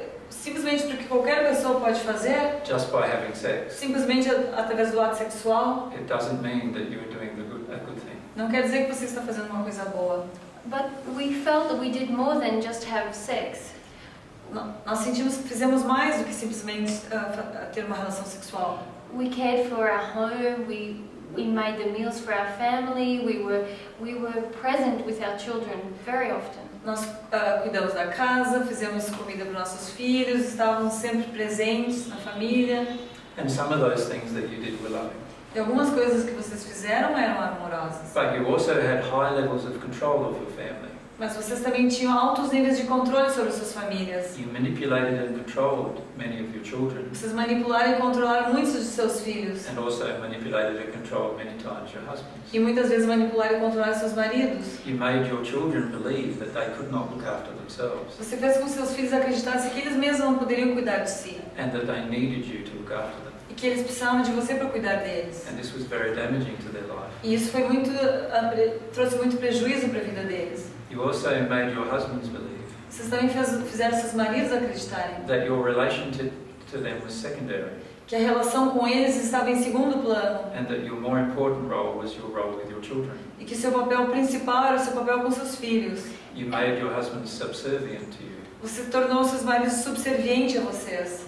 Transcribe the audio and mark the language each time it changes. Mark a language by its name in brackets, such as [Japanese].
[Portuguese] Simplesmente porque qualquer pessoa pode fazer, [English] just by having sex, [Portuguese] simplesmente através do ato sexual, [English] it doesn't mean that you're doing a good thing. [Portuguese] não quer dizer que você está fazendo uma coisa boa. [English] but we felt that we did more than just have sex. [Portuguese] Nós sentimos que fizemos mais do que simplesmente ter uma relação sexual. [English] We cared for our home. We made the meals for our family. We were present with our children very often. [Portuguese] Nós cuidamos da casa, fizemos comida para nossos filhos, estávamos sempre presentes na família. [English] And some of those things that you did were loving. [Portuguese] E algumas coisas que vocês fizeram eram amorosas. [English] But you also had high levels of control of your family. [Portuguese] Mas vocês também tinham altos níveis de controle sobre suas famílias. [English] You manipulated and controlled many of your children, [Portuguese] Vocês manipularam e controlaram muitos de seus filhos. [English] and also manipulated and controlled many times your husbands. [Portuguese] E muitas vezes manipularam e controlaram seus maridos. [English] You made your children believe that they could not look after themselves [Portuguese] Você fez com que seus filhos acreditassem que eles mesmos não poderiam cuidar de si. [English] and that they needed you to look after them. [Portuguese] E que eles precisavam de você para cuidar deles. [English] And this was very damaging to their life. [Portuguese] E isso foi trouxe muito prejuízo para a vida deles. [English] You also made your husbands believe [Portuguese] Vocês também fizeram seus maridos acreditarem [English] that your relation to them was secondary [Portuguese] que a relação com eles estava em segundo plano [English] and that your more important role was your role with your children. [Portuguese] e que seu papel principal era o seu papel com seus filhos. [English] You made your husbands subservient to you. [Portuguese] Você tornou seus maridos subservientes a vocês.